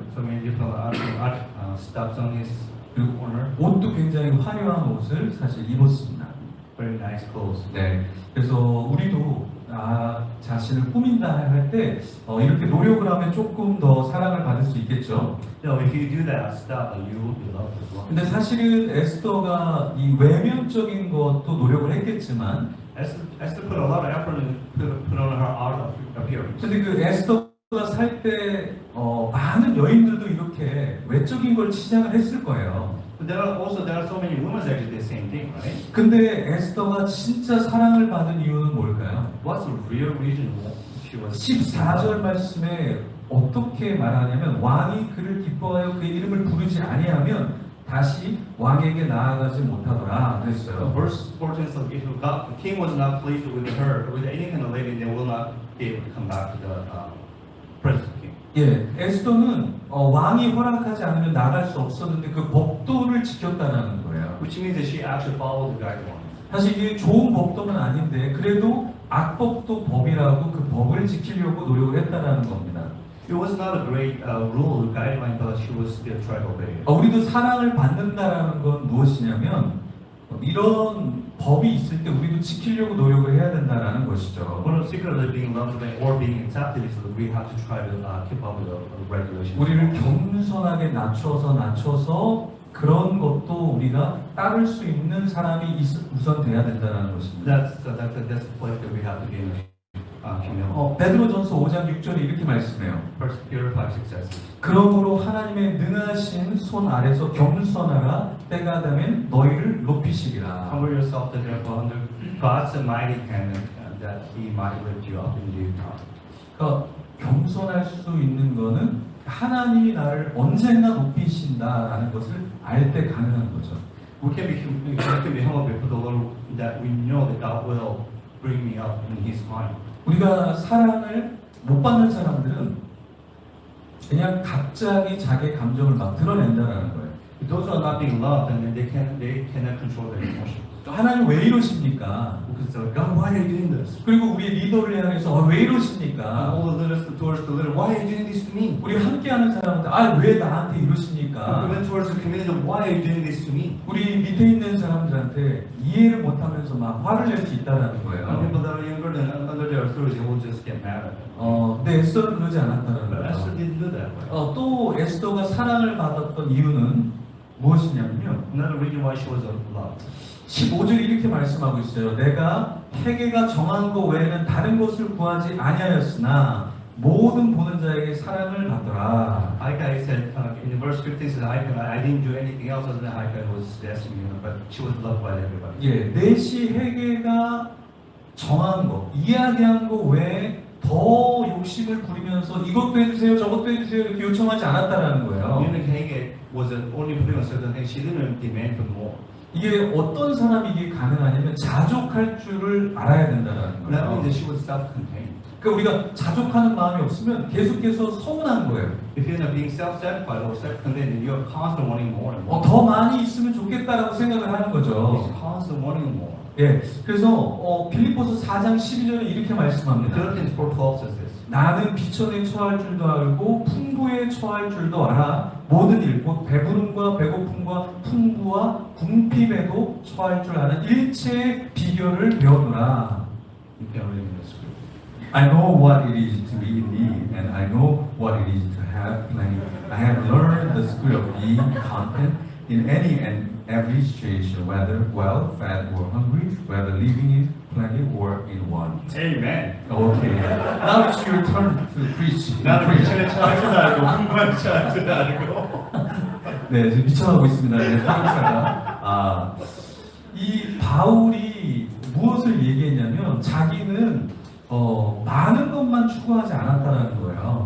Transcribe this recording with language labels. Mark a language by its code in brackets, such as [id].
[en] so many different stuff on his [ko] 그리고 [en] corner. [ko] 옷도 굉장히 화려한 옷을 사실 입었습니다. [en] Very nice clothes. [ko] 네. 그래서 우리도 자신을 꾸민다 할 때 이렇게 노력을 하면 조금 더 사랑을 받을 수 있겠죠. [en] So if you do that stuff, you will be loved as well. [ko] 근데 사실은 에스더가 이 외면적인 것도 노력을 했겠지만, [en] Esther put a lot of effort and put on her art appearance. [ko] 근데 그 에스더가 살 때 많은 여인들도 이렇게 외적인 걸 치장을 했을 거예요. [en] But there are so many women that did the same thing, right? [ko] 근데 에스더가 진짜 사랑을 받은 이유는 뭘까요? [en] What's the real reason she was? [ko] 14절 말씀에 어떻게 말하냐면 왕이 그를 기뻐하여 그의 이름을 부르지 아니하면 다시 왕에게 나아가지 못하더라 그랬어요. [en] Verse 14 says, if the king was not pleased with her, with any kind of lady, they will not be able to come back to the present king. [ko] 예, 에스더는 왕이 허락하지 않으면 나갈 수 없었는데 그 법도를 지켰다는 거예요. [en] which means that she actually followed the guidelines. [ko] 사실 이게 좋은 법도는 아닌데 그래도 악법도 법이라고 그 법을 지키려고 노력을 했다는 겁니다. [en] It was not a great rule, guideline, but she was still trying to obey it. [ko] 우리도 사랑을 받는다라는 건 무엇이냐면 이런 법이 있을 때 우리도 지키려고 노력을 해야 된다라는 것이죠. [en] One of the secrets of being loved or being accepted is that we have to try to keep up with the regulations. [ko] 우리를 겸손하게 낮춰서 그런 것도 우리가 따를 수 있는 사람이 우선 돼야 된다는 것입니다. [en] That's the place that we have to gain humility. [ko] 베드로전서 5장 6절에 이렇게 말씀해요. [en] First Peter 5:6 says, [ko] 그러므로 하나님의 능하신 손 아래서 겸손하라 때가 되면 너희를 높이시리라. [en] humble yourself therefore under God's mighty hand, that He might lift you up in due time. [ko] 그러니까 겸손할 수 있는 거는 하나님이 나를 언젠가 높이신다라는 것을 알 때 가능한 거죠. [en] We can be humble before the Lord, that we know that God will bring me up in His time. [ko] 우리가 사랑을 못 받는 사람들은 그냥 갑자기 자기의 감정을 막 드러낸다는 거예요. [en] Those who are not being loved, and they cannot control their emotions. [ko] 하나님 왜 이러십니까? [en] Because they're like, God, why are you doing this? [ko] 그리고 우리 리더를 향해서 왜 [en] And [ko] 이러십니까? [en] all the leaders towards the leader, why are you doing this to me? [ko] 우리 함께하는 사람한테 왜 나한테 이러십니까? [en] Even towards the community, why are you doing this to me? [ko] 우리 밑에 있는 사람들한테 이해를 못하면서 막 화를 낼 수 있다는 [en] And [ko] 거예요. [en] people that are younger than under their authority, they will just get mad at them. [ko] 근데 에스더는 그러지 않았다는 [en] But Esther [ko] 거예요. [en] didn't do that way. [ko] 또 에스더가 사랑을 받았던 이유는 무엇이냐면요. [en] Another reason why she was loved. [ko] 15절에 이렇게 말씀하고 있어요. 내가 해계가 정한 것 외에는 다른 것을 구하지 아니하였으나 모든 보는 자에게 사랑을 받더라. [en] Haggai said in verse 15 says, I didn't do anything else other than Haggai was destined, but she was loved by everybody. [ko] 예, 넷이 해계가 정한 것, 이야기한 것 외에 더 욕심을 부리면서 이것도 해주세요, 저것도 해주세요 이렇게 요청하지 않았다라는 거예요. [en] Even Haggai was only putting on certain things. She didn't demand for more. [ko] 이게 어떤 사람이 이게 가능하냐면 자족할 줄을 알아야 된다는 [en] That [ko] 거예요. [en] means that she was self-contained. [ko] 그러니까 우리가 자족하는 마음이 없으면 계속해서 서운한 거예요. [en] If you're not being self-satisfied or self-contained, you're constantly wanting more and more. [ko] 더 많이 있으면 좋겠다라고 생각을 하는 거죠. [en] You're constantly wanting more. [ko] 예, 그래서 빌립보서 4장 12절에 이렇게 말씀합니다. [en] Philippians 4:12 says this. [ko] 나는 비천에 처할 줄도 알고 풍부에 처할 줄도 알아. 모든 일, 곧 배부름과 배고픔과 풍부와 궁핍에도 처할 줄 아는 일체의 비결을 배우노라. [en] You can read in the script. I know what it is to be in need, and I know what it is to have plenty. I have learned the skill of being content in any and every situation, whether well fed or hungry, whether living in plenty or in want. Amen. Okay, now it's your turn to preach. [ko] 나는 미천에 처할 줄 알고 풍부한 처할 줄 알고. 네, 지금 미쳐가고 있습니다. 네, 사역자가. 이 바울이 무엇을 얘기했냐면 자기는 많은 것만 추구하지 않았다는 거예요.